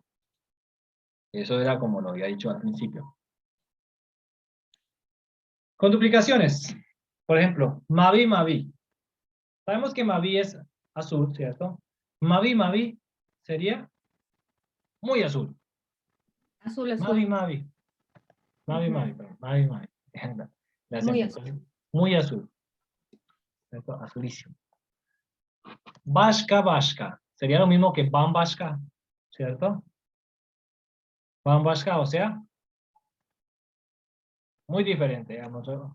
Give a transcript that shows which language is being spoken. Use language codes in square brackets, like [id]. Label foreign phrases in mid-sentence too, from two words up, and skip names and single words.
[es] Eso era como lo había dicho al principio. Con duplicaciones, por ejemplo, [tr] Mavi, Mavi. [es] Sabemos que Mavi es azul, ¿cierto? [tr] Mavi, Mavi [es] sería muy azul. Azul, azul. [tr] Mavi, Mavi. Mavi, Mavi, perdón. Mavi, Mavi. [es] Muy azul. Muy azul. ¿Cierto? Azulísimo. [tr] Bashka, Bashka. [es] Sería lo mismo que Bambashka, ¿cierto? Bambashka, o sea, muy diferente, digamos.